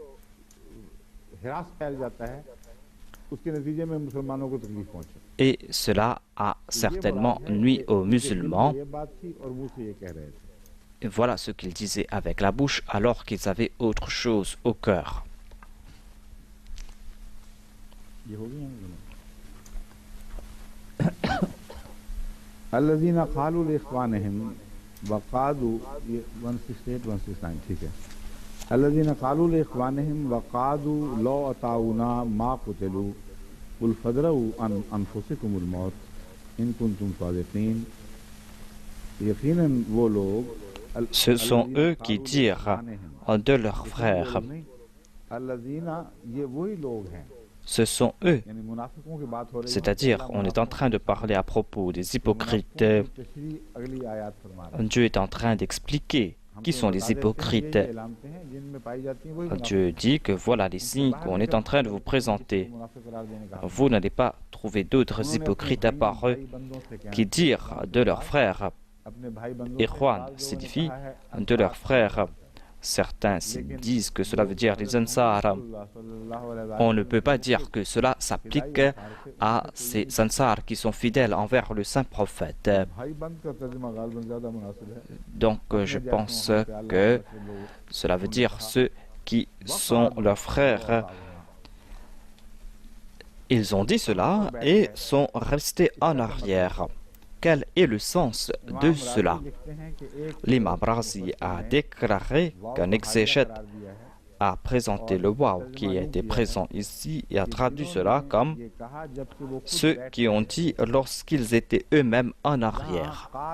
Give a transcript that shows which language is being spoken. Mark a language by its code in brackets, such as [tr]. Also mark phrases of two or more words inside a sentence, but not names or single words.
[fr] Et cela a certainement nui aux musulmans. Et voilà ce qu'ils disaient avec la bouche alors qu'ils avaient autre chose au cœur. [ar] الذين قالوا لإخوانهم وقعدوا 168-169 [ur] ٹھیک ہے [ar] الذين قالوا لإخوانهم وقعدوا لو أطاعونا ما قتلوا قل فادرءوا أنفسكم الموت إن كنتم صادقين [ur] یقیناً وہ لوگ [fr] Ce sont eux qui dirent de leurs frères. [ur] الذین یہ وہی لوگ ہیں [fr] Ce sont eux. [ur] یعنی منافقوں کی بات ہو رہی ہے [fr] C'est-à-dire, on est en train de parler à propos des hypocrites. [ur] اگلی آیت فرما رہے ہیں [fr] Dieu est en train d'expliquer qui sont les hypocrites. [ur] جن میں پائی جاتی ہیں وہی [fr] Dieu dit que voilà les signes qu'on est en train de vous présenter. [ur] منافق قرار دینے کا [fr] Vous n'allez pas trouver d'autres hypocrites à part eux qui dirent de leurs frères. [ur] اپنے بھائی بندھوؤں [fr] Ikhwan signifie de leurs frères. Certains disent que cela veut dire les Ansar. On ne peut pas dire que cela s'applique à ces Ansar qui sont fidèles envers le saint prophète. [ur] بھائی بند کا ترجمہ غالباً زیادہ مناسب ہے [fr] Donc je pense que cela veut dire ceux qui sont leurs frères. Ils ont dit cela et sont restés en arrière. Quel est le sens de cela? L'imam Razi a déclaré qu'un exégète a présenté le waw qui était présent ici et a traduit cela comme ceux qui ont dit lorsqu'ils étaient eux-mêmes en arrière.